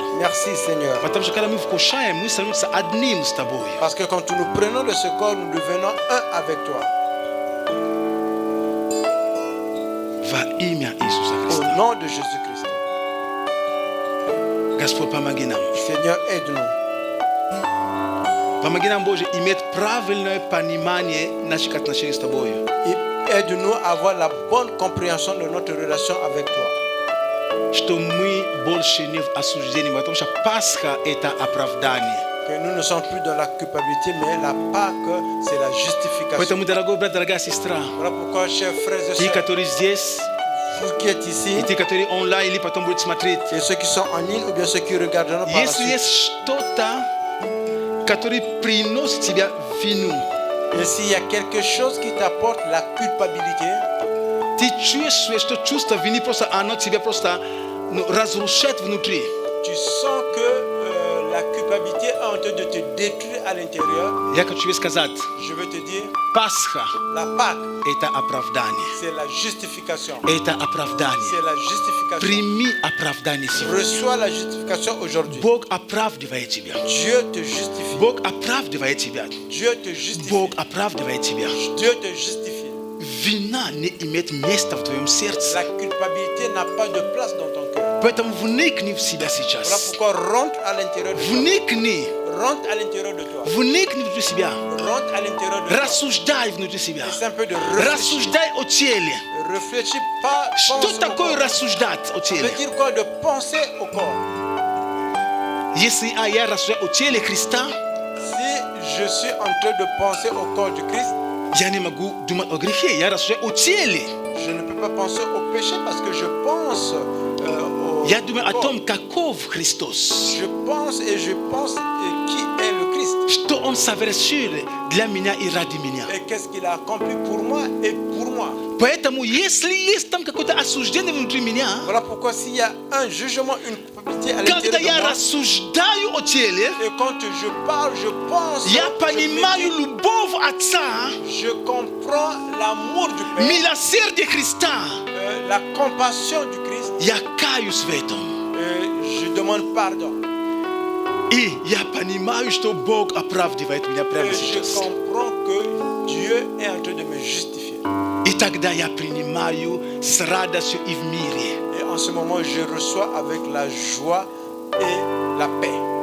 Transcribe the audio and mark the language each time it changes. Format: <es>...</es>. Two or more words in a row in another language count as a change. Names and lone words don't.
<fr>Merci Seigneur.</fr> <ru>Потому что когда мы вкушаем, мы становимся одним с Тобой.</ru> <fr>Parce que quand nous prenons de ce corps, nous devenons un avec toi.</fr> <ru>Во имя Иисуса</ru> <fr>Au</fr> <ru>Христа.</ru> <fr>nom de Jésus-Christ.</fr> <ru>Господь, помоги нам.</ru> <fr>Seigneur, aide-nous.</fr> <ru>Помоги нам, Боже, иметь правильное понимание наших отношений с Тобой.</ru> <fr>Et aide-nous à avoir la bonne compréhension de notre relation avec toi.</fr> <ru>Что мы больше не в осуждении, потому что Пасха – это оправдание.</ru> <fr>Que nous ne sommes plus dans la culpabilité, mais la Pâque, c'est la justification.</fr> <ru>Поэтому, дорогой брат, дорогая сестра,</ru> <fr>Voilà pourquoi, chers frères et</fr> <ru>ты,</ru> <fr>sœurs,</fr> <ru>который здесь,</ru> <fr>vous qui êtes ici,</fr> <ru>и ты, который онлайн или потом будет смотреть,</ru> <fr>et ceux qui sont en ligne ou bien ceux qui regarderont par la</fr> <ru>если</ru> <fr>suite,</fr> <ru>есть что-то, который приносит тебе вину,</ru> <fr>et s'il y a quelque chose qui t'apporte la culpabilité,</fr> <ru>ты чувствуешь, что чувство вины просто оно тебя просто разрушает внутри.</ru> <fr>tu sens que la culpabilité est en train de te détruire à l'intérieur,</fr> <ru>Я хочу тебе сказать,</ru> <fr>je veux te dire,</fr> <ru>Пасха</ru> <fr>la Pâque, –</fr> <ru>это оправдание.</ru> <fr>c'est la justification.</fr> <ru>Это оправдание.</ru> <fr>C'est la justification.</fr> <ru>Прими оправдание сегодня.</ru> <fr>Reçois la justification aujourd'hui.</fr> <ru>Бог оправдывает тебя.</ru> <fr>Dieu te justifie.</fr> <ru>Бог оправдывает тебя.</ru> <fr>Dieu te justifie.</fr> <ru>Бог оправдывает тебя.</ru> <fr>Dieu te justifie.</fr> <ru>Вина не имеет места в твоем сердце.</ru> <fr>La culpabilité n'a pas de place dans ton cœur.</fr> <ru>Поэтому вникни в себя</ru> <fr>Voilà</fr> <ru>сейчас.</ru> <fr>pourquoi rentre à l'intérieur de toi.</fr> <ru>Вникни.</ru> <fr>Rentre à l'intérieur de toi.</fr> <ru>Вникни внутри себя.</ru> <fr>Rentre à l'intérieur de toi.</fr> <ru>Рассуждай внутри себя.</ru> <fr>C'est un peu de réfléchir.</fr> <ru>Рассуждай о теле.</ru> <fr>Réfléchis pas.</fr> <ru>Что</ru> <fr>Pense au</fr> <ru>такое</ru> <fr>corps.</fr> <ru>рассуждать о</ru> <fr>Ça veut</fr> <ru>теле?</ru> <fr>dire quoi? De penser au corps.</fr> <ru>Если я рассуждаю о теле Христа,</ru> <fr>Si je suis en train de penser au corps du Christ,</fr> <ru>я не могу думать о грехе. Я рассуждаю о теле.</ru> <fr>je ne peux pas penser au péché parce que je pense au</fr> <ru>Я думаю о</ru> <fr>corps.</fr> <ru>том, каков Христос.</ru> <fr>Je pense qui est le Christ</fr> <ru>Что Он совершил для меня и ради меня.</ru> <fr>et qu'est-ce qu'il a accompli pour moi et pour moi.</fr> <ru>Поэтому, если есть там какое-то осуждение внутри меня,</ru> <fr>Voilà pourquoi s'il y a un jugement, une culpabilité à</fr> <ru>когда</ru> <fr>l'intérieur</fr> <ru>я</ru> <fr>de moi,</fr> <ru>рассуждаю о теле,</ru> <fr>et quand je parle, je pense,</fr> <ru>я</ru> <fr>je</fr> <ru>понимаю</ru> <fr>médite,</fr> <ru>любовь Отца,</ru> <fr>je comprends l'amour du Père,</fr> <ru>милосердие Христа.</ru> <fr>la compassion du Christ,</fr> <ru>Я каюсь в этом.</ru> <fr>et je demande pardon.</fr> <ru>И я понимаю, что Бог оправдывает меня прямо</ru> <fr>Et je</fr> <ru>сейчас.</ru> <fr>comprends que Dieu est en train de me justifier.</fr> <ru>И тогда я принимаю с радостью и в мире.</ru> <fr>Et en ce moment, je reçois avec la joie et la paix.</fr>